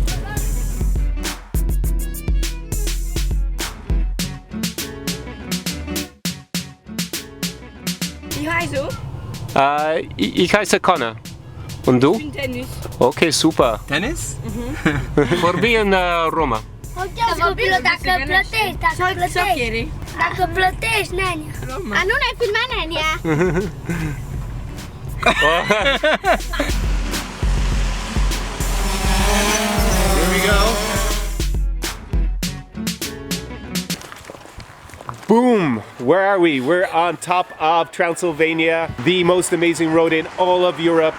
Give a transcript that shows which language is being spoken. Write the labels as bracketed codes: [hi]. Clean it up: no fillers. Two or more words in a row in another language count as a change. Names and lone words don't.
[de] Wie heißt du? Ich heiße Connor. Und du? Ich bin Tennis. Okay, super. Tennis? [ro] Vorbi în Roma. Copilul, dacă plătești, dacă plătești, nenea. A, nu ne-ai filmat, nenea? [en] Here we go. Boom! Where are we? We're on top of Transylvania, the most amazing road in all of Europe.